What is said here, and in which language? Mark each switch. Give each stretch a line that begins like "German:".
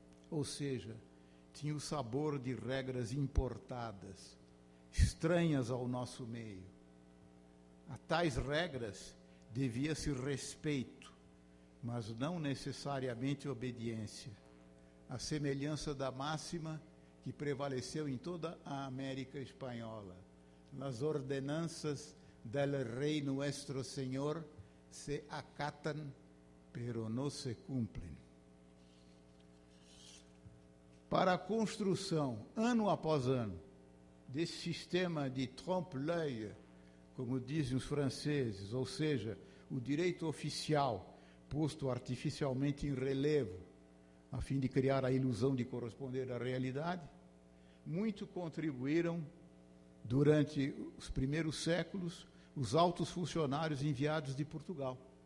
Portuguese: Ou seja, tinha o sabor de regras importadas, estranhas ao nosso meio. A tais regras devia-se respeito, mas não necessariamente obediência, a semelhança da máxima que prevaleceu em toda a América Espanhola.
Spanish: Las ordenanzas del Rey Nuestro Señor se acatan, pero no se cumplen.
Portuguese: Para a construção, ano após ano, desse sistema de trompe-l'œil, como dizem os franceses, ou seja, o direito oficial posto artificialmente em relevo, a fim de criar a ilusão de corresponder à realidade, muito contribuíram, durante os primeiros séculos, os altos funcionários enviados de Portugal,